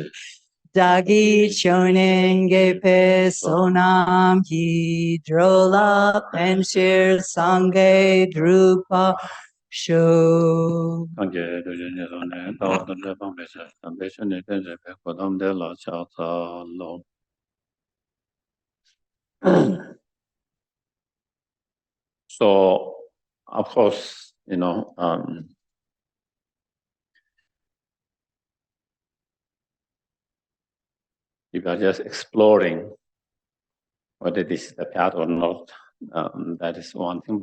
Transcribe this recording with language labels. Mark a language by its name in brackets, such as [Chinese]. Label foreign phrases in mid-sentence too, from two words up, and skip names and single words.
[Tibetan] བདག་གིས་ཆོས་ཉན་དགེ་བའི་བསོད་ནམས་ཀྱིས། འགྲོ་ལ་ཕན་ཕྱིར་སངས་རྒྱས་འགྲུབ་པར་ཤོག. [English] So, of course, if you are just exploring whether this is the path or not, that is one thing.